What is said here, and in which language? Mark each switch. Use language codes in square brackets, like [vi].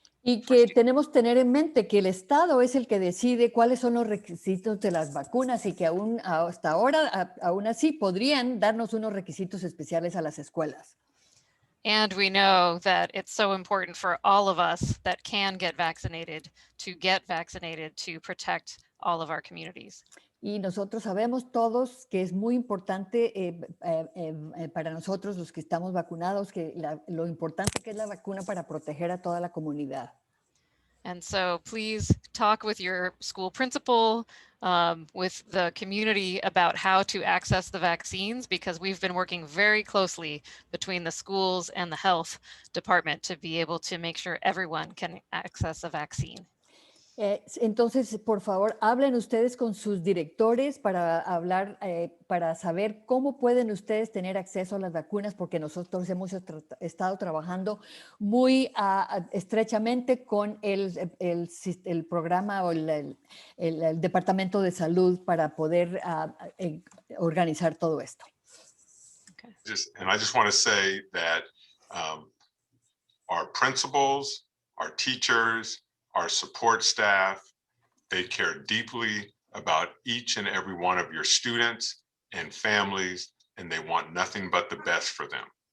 [es] Y que tenemos que tener en mente que el Estado es el que decide cuáles son los requisitos de las vacunas y que hasta ahora, aún así, podrían darnos unos requisitos especiales a las escuelas. [en] And we know that it's so important for all of us that can get vaccinated to protect all of our communities. [es] Y nosotros sabemos todos que es muy importante para nosotros los que estamos vacunados, que lo importante que es la vacuna para proteger a toda la comunidad. [en] And so please talk with your school principal, with the community about how to access the vaccines, because we've been working very closely between the schools and the health department to be able to make sure everyone can access a vaccine. [es] Entonces, por favor, hablen ustedes con sus directores para hablar, para saber cómo pueden ustedes tener acceso a las vacunas, porque nosotros hemos estado trabajando muy estrechamente con el programa o el Departamento de Salud para poder organizar todo esto. [en] Okay. I just want to say that our principals, our teachers, our support staff, they care deeply about each and every one of your students and families, and they want nothing but the best for them.